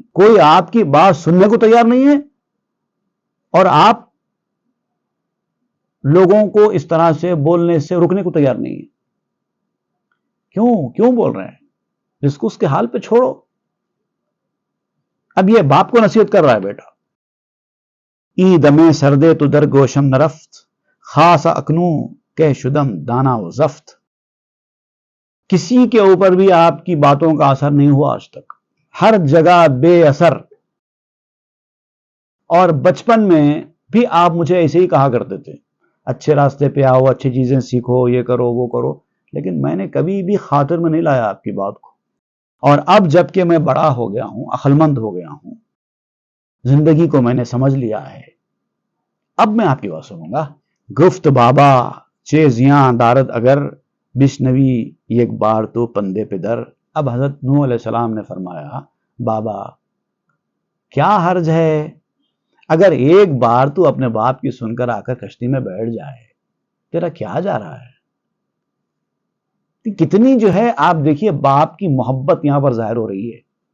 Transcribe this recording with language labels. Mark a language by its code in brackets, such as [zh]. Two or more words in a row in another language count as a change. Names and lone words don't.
[ur] کوئی آپ کی بات سننے کو تیار نہیں ہے اور آپ لوگوں کو اس طرح سے بولنے سے رکنے کو تیار نہیں ہے۔ کیوں بول رہے ہیں؟ جس کو اس کے حال پہ چھوڑو۔ اب یہ باپ کو نصیحت کر رہا ہے بیٹا، [fa] ای دمے سردے تو در گوشم نرفت، خاص اکنوں کہ شدم دانا و زفت۔ [ur] کسی کے اوپر بھی آپ کی باتوں کا اثر نہیں ہوا آج تک، ہر جگہ بے اثر۔ اور بچپن میں بھی آپ مجھے ایسے ہی کہا کرتے تھے، اچھے راستے پہ آؤ، اچھی چیزیں سیکھو، یہ کرو وہ کرو، لیکن میں نے کبھی بھی خاطر میں نہیں لایا آپ کی بات کو۔ اور اب جب کہ میں بڑا ہو گیا ہوں، عقلمند ہو گیا ہوں، زندگی کو میں نے سمجھ لیا ہے، اب میں آپ کی بات سنوں گا۔ [fa] گفت بابا چیزیاں دارد اگر، بشنوی یک بار تو پندے پہ در۔ [ur] اب حضرت نوح علیہ السلام نے فرمایا، بابا کیا حرج ہے اگر ایک بار تو اپنے باپ کی سن کر آ کر کشتی میں بیٹھ جائے، تیرا کیا جا رہا ہے؟ کتنی جو ہے آپ دیکھیے باپ کی محبت یہاں پر ظاہر ہو رہی ہے۔